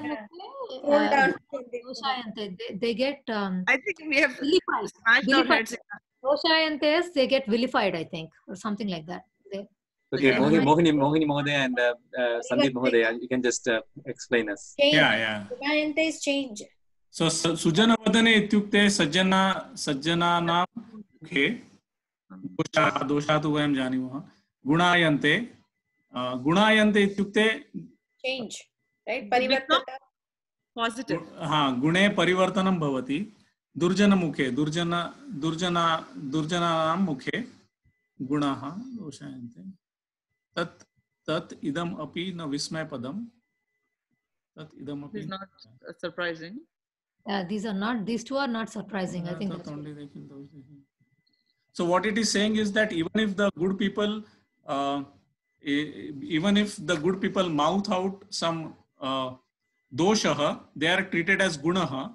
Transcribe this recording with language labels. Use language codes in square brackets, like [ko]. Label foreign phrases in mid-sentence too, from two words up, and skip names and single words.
[en] they get I think we have smashed our heads. Doshayantes, they get vilified, I think, or something like that. Okay, Mohini Mohdaya and Sandeep Mohdaya, you can just explain us. Change. Yeah. Doshayantes change. [sa] So सुजन वदने इत्युक्ते सज्जन मुखे दोष तु वयं जानीमहे. गुणायन्ते इत्युक्ते [en] change, right? Parivartana. Positive. [sa] गुणे परिवर्तनं भवति. दुर्जन मुखे दुर्जनानां मुखे गुणाः दोषायन्ते तत् इदम् अपि न विस्मयपदम् तत् इदम् अपि [en] is not surprising. These two are not surprising. I think so what it is saying is that even if the good people mouth out some dosha, they are treated as gunaha.